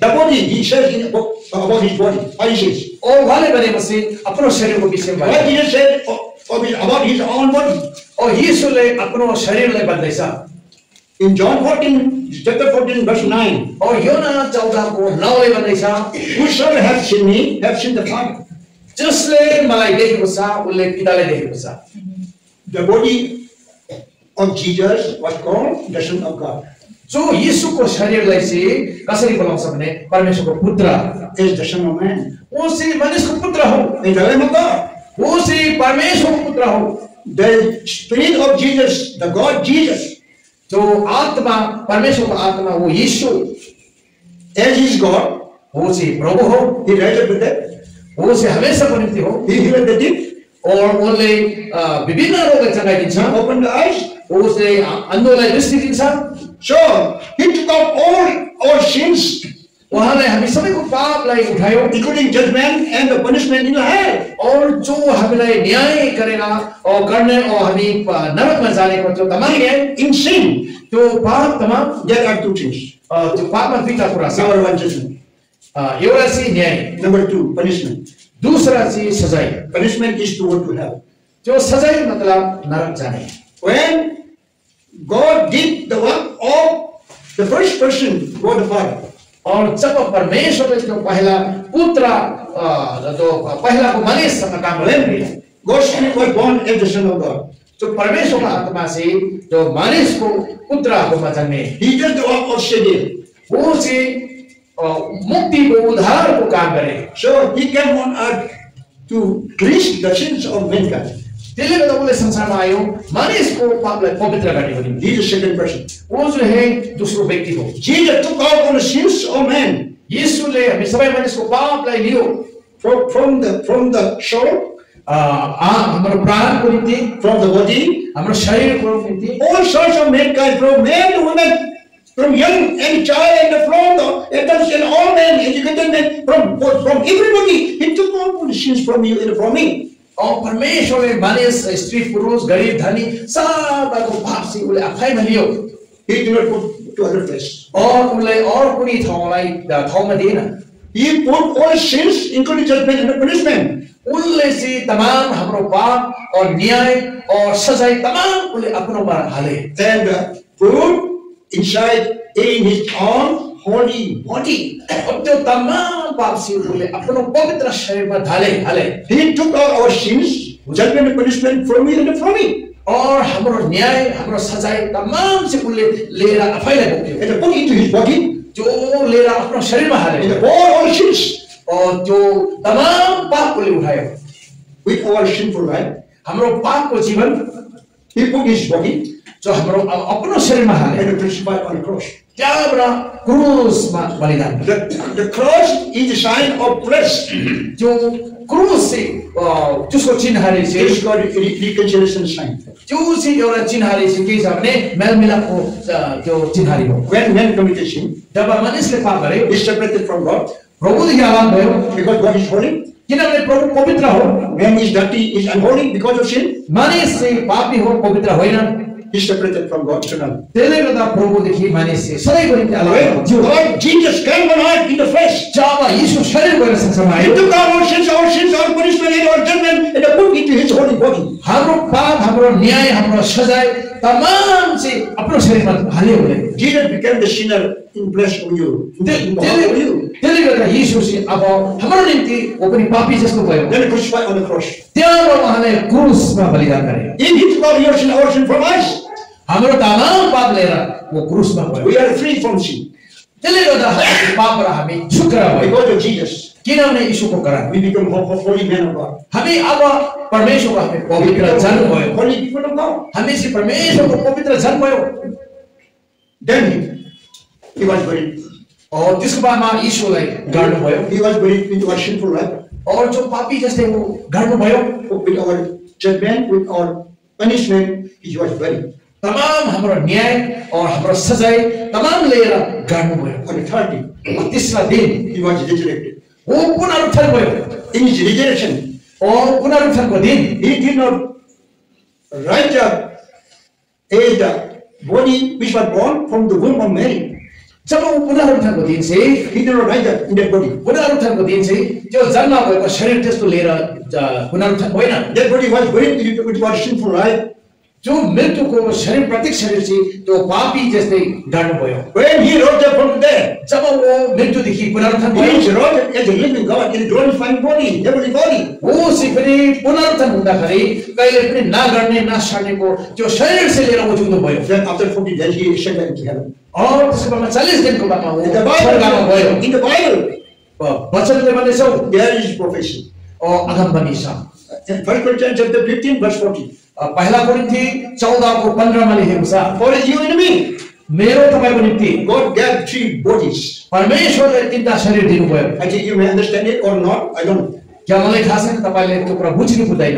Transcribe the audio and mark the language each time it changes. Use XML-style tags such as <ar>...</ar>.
<en>The body, he says about his body. What he says?</en> <ne>और उहाँले भनेपछि आफ्नो शरीरको विषयमा</ne> <en>What Jesus said about his own body.</en> <ne>और यीशुले आफ्नो शरीरलाई भन्दैछ</ne> <en>In John 14, chapter 14, verse 9,</en> <ne>और योना 14 को 9 ले भन्दैछ</ne> <en>whosoever have seen me, have seen the Father.</en> <ne>जसले मलाई देखेको छ उसले पितालाई देखेको छ।</ne> <en>The body of Jesus was called the Son of God.</en> <ne>जो यीशुको शरीरलाई चाहिँ कसरी बोलाउँछ भने परमेश्वरको पुत्र।</ne> <en>Is the Son of Man.</en> <ne>वो चाहिँ मानिसको पुत्र हो।</ne> <en>Is the Lamb of God.</en> <ne>वो चाहिँ परमेश्वरको पुत्र हो।</ne> <en>The Spirit of Jesus, the God Jesus,</en> <ne>जो आत्मा परमेश्वरको आत्मा वो यीशु</ne> <en>as he is God,</en> <ne>वो चाहिँ प्रभु हो।</ne> <en>he raised up the dead,</en> <ne>वो चाहिँ हमेशाको निम्ति हो।</ne> <en>he healed the sick, or only</en> <ne>विभिन्न रोगलाई चंगाइदिन्छ</ne> <en>He opened the eyes.</en> <ne>उसले अन्धोलाई दृष्टि दिन्छ</ne> <en>So he took out all our sins,</en> <ne>उहाँले हामी सबैको पापलाई उठायो</ne> <en>including judgment and the punishment in the hell.</en> <ne>और जो हामीलाई न्याय गरेर और गर्ने और हामी नरकमा जाने को जो तमाम न्याय</ne> <en>In sin,</en> <ne>त्यो पाप तमाम</ne> <en>there are two things.</en> <ne>त्यो पापमा दुईटा कुरा छ</ne> <en>Number one, judgment.</en> <ne>एउटा चाहिँ न्याय</ne> <en>Number two, punishment.</en> <ne>दूसरा चाहिँ सजाय</ne> <en>Punishment is to go to hell.</en> <ne>त्यो सजाय मतलब नरक जाने</ne> <en>When God did the work of the first person, God the Father,</en> <ne>और जब परमेश्वरले त्यो पहिला पुत्र जो पहिलाको मानिससँग काम</ne> <en>when</en> <ne>गर्यो</ne> <en>God's Spirit was born as the Son of God,</en> <ne>जो परमेश्वरको आत्मा चाहिँ जो मानिसको पुत्रहरूमा जन्मे</ne> <en>He did the work of Savior.</en> <ne>वो चाहिँ मुक्तिको उद्धारको काम गरे</ne> <en>So He came on earth to cleanse the sins of mankind.</en> <ne>त्यसले गर्दा उसले संसारमा आयो मानिसको पापलाई पवित्र गर्नको निम्ति</ne> <en>He is the second person.</en> <hi>वो जो है</hi> <ne>दोस्रो व्यक्ति हो</ne> <en>Jesus took out all the sins of man</en> <ne>यीशुले हामी सबै मानिसको पापलाई लियो</ne> <en>from the soul,</en> <ne>हाम्रो प्राणको निम्ति</ne> <en>from the body,</en> <ne>हाम्रो शरीरको निम्ति</ne> <en>all sorts of mankind, from men to women, from young and child, and from the adults and all men, educated men, from everybody. He took out all the sins from you and from me.</en> <ne>और परमेश्वरले मानिस स्त्री पुरुष गरिब धनी सबैको पाप चाहिँ उसले आफैमा लियो</ne> <en>He did not put to other place.</en> <ne>और उसले और कुनै ठाउँमा दिएन</ne> <en>He put all sins, including judgment and punishment.</en> <ne>उसले चाहिँ तमाम हाम्रो पाप और न्याय और सजाय तमाम उसले आफ्नोमा हाले</ne> <en>And put inside in his own holy body.</en> <ne>और त्यो तमाम पाप चाहिँ उसले आफ्नो पवित्र शरीरमा हाले</ne> <en>He took out our sins, judgment and punishment from you and from me.</en> <ne>और हाम्रो न्याय हाम्रो सजाय तमाम चाहिँ उसले लिएर आफैलाई बोक्यो</ne> <en>And put into his body,</en> <ne>जो लिएर आफ्नो शरीरमा हाले</ne> <en>and all sins</en> <ne>और त्यो तमाम पाप उसले उठायो</ne> <en>with our sinful life.</en> <ne>हाम्रो पापको जीवन</ne> <en>He put his body</en> <ne>जो हाम्रो आफ्नो शरीरमा हाले</ne> <en>and crucified on the cross.</en> <ne>त्यहाँबाट क्रुसमा बलिदान</ne> <en>The cross is a sign of flesh.</en> <ne>जो क्रुस चाहिँ त्यसको चिन्हले</ne> <en>It</en> <ne>चाहिँ</ne> <en>is called a reconciliation sign.</en> <ne>त्यो चाहिँ एउटा चिन्हले चाहिँ के छ भने मेलमिलापको त्यो चिन्हले हो</ne> <en>When man committed sin,</en> <ne>जब मानिसले पाप गरे</ne> <en>he is separated from God</en> <ne>प्रभुदेखि अलग भयो</ne> <en>because God is holy.</en> <ne>किनभने प्रभु पवित्र हो</ne> <en>Man is dirty, is unholy because of sin.</en> <ne>मानिस चाहिँ पापी हो पवित्र होइन</ne> <en>He is separated from God eternally.</en> <ne>त्यसले गर्दा प्रभुदेखि मानिस चाहिँ सधैँको निम्ति अलग</ne> <en>When</en> <ne>थियो</ne> <en>God, Jesus came on earth in the flesh,</en> <ne>जब यीशु शरीर भएर संसारमा</ne> <en>He</en> <ne>आयो</ne> <en>took our sins, our punishment, and our judgment, and put into His holy body.</en> <ne>हाम्रो पाप हाम्रो न्याय हाम्रो सजाय तमाम चाहिँ आफ्नो शरीरमा हाल्यो उसले</ne> <en>Jesus became the sinner in place of you. In the heart of you.</en> <ne>त्यसले गर्दा यीशु चाहिँ अब हाम्रो निम्ति वो पनि पापी जस्तो भयो</ne> <en>Then crucified on the cross.</en> <ne>त्यहाँबाट उहाँले क्रुसमा बलिदान गरे</ne> <en>If He took out your sin, our sin from us,</en> <ne>हाम्रो तमाम पाप लिएर वो क्रुसमा गयो</ne> <en>we are free from sin.</en> <ne>त्यसले गर्दा हामी पापबाट हामी छुटकारा भयो</ne> <en>Because of Jesus,</en> <ne>किनभने यीशुको कारण</ne> <en>we become holy men of God.</en> <ne>हामी अब परमेश्वरको हामी</ne> <en>We</en> <ne>पवित्र</ne> <en>become</en> <ne>जन भयो</ne> <en>holy people of God.</en> <ne>हामी चाहिँ परमेश्वरको पवित्र जन भयो</ne> <en>Then He was buried.</en> <ne>और त्यसको बादमा यीशुलाई गाड्नुभयो</ne> <en>He was buried into our sinful life.</en> <ne>और जो पापी जस्तै वो गाड्नुभयो</ne> <en>With our judgment, with our punishment, He was buried.</en> <ne>तमाम हाम्रो न्याय और हाम्रो सजाय तमाम लिएर गाड्नुभयो</ne> <en>On the third day,</en> <ne>और तेस्रो दिन</ne> <en>He was resurrected.</en> <ne>वो पुनरुत्थान भयो</ne> <en>In His resurrection,</en> <ne>और पुनरुत्थानको दिन</ne> <en>He did not rise up as the body which was born from the womb of Mary.</en> <ne>जब वो पुनरुत्थानको दिन चाहिँ</ne> <en>He did not rise up in that body.</en> <ne>पुनरुत्थानको दिन चाहिँ त्यो जन्म भएको शरीर त्यस्तो लिएर पुनरुत्थान होइन</ne> <en>That body was buried with our sinful life.</en> <ne>जो मृत्युको शरीर प्रत्येक शरीर चाहिँ त्यो पापी जस्तै गाड्नुभयो</ne> <en>When He rose up from the dead,</en> <ne>जब वो मृत्युदेखि पुनरुत्थान</ne> <en>He is</en> <ne>भयो</ne> <en>rose up as a living God in a glorified body, heavenly body.</en> <ne>वो चाहिँ पनि पुनरुत्थान हुँदाखेरि कहिले पनि नगर्ने नसर्नेको त्यो शरीर चाहिँ लिएर वो जिउँदो भयो</ne> <en>Then after 40 days, He ascended into heaven.</en> <ne>और त्यसको बादमा 40 दिनको बादमा वो</ne> <en>In the</en> <ne>स्वर्गमा</ne> <en>Bible,</en> <ne>गयो</ne> <en>in the Bible,</en> <ne>वचनले भनेछौ</ne> <en>there is prophecy.</en> <ne>और अगमवाणी छ</ne> <en>1 Corinthians chapter 15, verse 40.</en> <ne>पहिला कोरिन्थी 14:15 मा लेखेको छ</ne> <en>For you and me,</en> <ne>मेरो तपाईको निम्ति</ne> <en>God gave 3 bodies.</en> <ne>परमेश्वरले 3टा शरीर दिनुभयो</ne> <en>I think you may understand it or not, I don't know.</en> <ne>क्या मलाई थाहा छैन तपाईले त्यो कुरा बुझ्नु पर्दैन</ne>